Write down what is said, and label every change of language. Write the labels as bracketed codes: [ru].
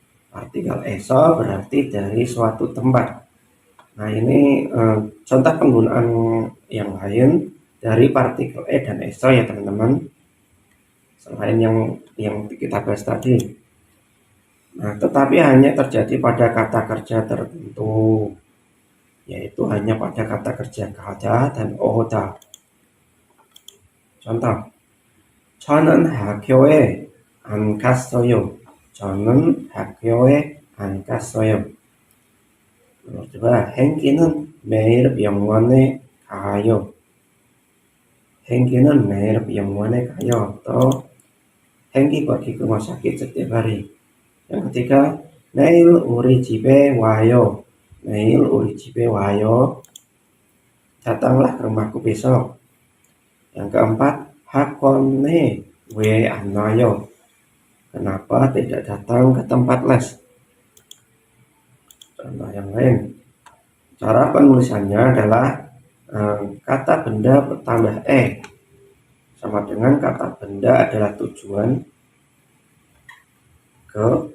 [id] Partikel eso berarti dari suatu tempat. Nah, ini contoh penggunaan yang lain dari partikel e dan eso ya teman-teman. Selain yang kita bahas tadi. Nah, tetapi hanya terjadi pada kata kerja tertentu, yaitu hanya pada kata kerja 가다 dan 오다. [ko] Contoh, 저는 학교에 안 갔어요. 저는 학교에 안 갔어요. [id] Nomor dua, [ko] 행기는 매일 병원에 가요. 행기는 매일 병원에 가요. [id] Atau 행기 pergi ke rumah sakit setiap hari. Yang ketiga, [ko] 내일 우리 집에 와요. 내일 우리 집에 와요. [id] Datanglah ke rumahku besok. Yang keempat, [ko] 학원에 왜 안 와요? [id] Kenapa tidak datang ke tempat les? Contoh yang lain. Cara penulisannya adalah kata benda bertambah sama dengan kata benda adalah tujuan ke.